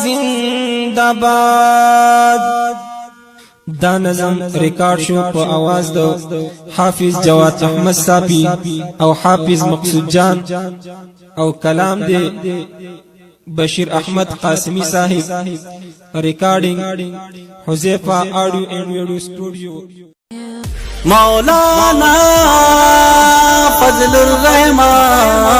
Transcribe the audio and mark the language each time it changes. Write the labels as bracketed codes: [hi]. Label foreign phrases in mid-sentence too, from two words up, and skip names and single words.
[ps] زنداباد دا نظم ریکارڈ شو په आवाज د حافظ جواد احمد صافی او حافظ مقصود جان او کلام دی بشیر احمد قاسمی صاحب ریکارڈنگ حذیفہ آڈیو اینڈ ویڈیو اسٹوڈیو مولانا فضل الرحمان